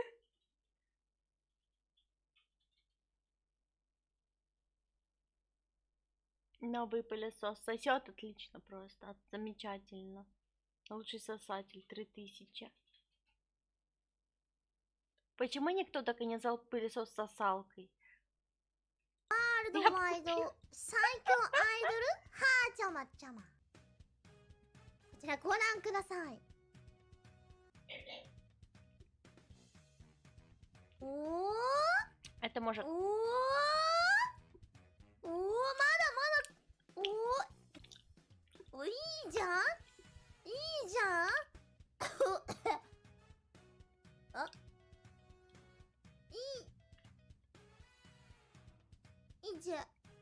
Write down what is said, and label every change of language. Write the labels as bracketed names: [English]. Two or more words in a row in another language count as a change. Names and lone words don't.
[Russian] Новый пылесос сосет отлично просто, замечательно. Лучший сосатель 3000. Почему никто так и не назвал пылесос сосалкой? [Japanese] ワールドワイド最強アイドルハーチャマチャマ、こちらご覧ください。おお、 [Russian] Это может... [Japanese] おお、おお、まだまだ、おお、いいじゃん、いいじゃん。あ、いい、いいじゃん。